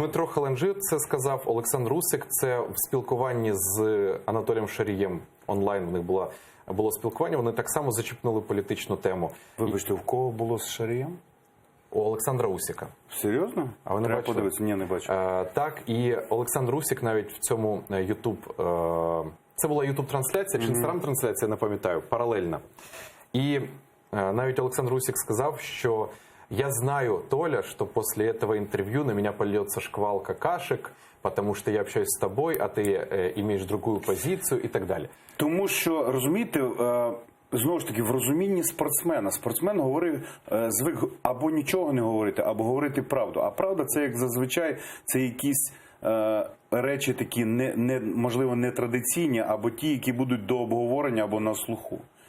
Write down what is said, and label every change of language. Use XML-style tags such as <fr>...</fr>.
<uk>Дмитро Халенджі це сказав, Олександр Усик це в спілкуванні з Анатолієм Шарієм онлайн, в них було спілкування, вони так само зачіпнули політичну тему. Вибачте, у кого було з Шарієм? У Олександра Усика. Серйозно? А ви не бачили? Подивитися, ні, не бачу. Так, і Олександр Усик навіть в цьому Ютуб, це була Ютуб-трансляція чи Інстаграм-трансляція, не пам'ятаю, паралельна. І навіть Олександр Усик сказав, що я знаю, Толя,</uk> <ru>что после этого интервью на меня польется шквал какашек, потому что я общаюсь с тобой, а ты имеешь другую позицию и</ru> <uk>так далі. Тому що, розумієте, знову ж таки, в розумінні спортсмена. Спортсмен звик або нічого не говорити, або говорити правду. А правда це, як зазвичай, це якісь речі такі, можливо, не традиційні, або ті, які будуть до обговорення або на слуху.</uk>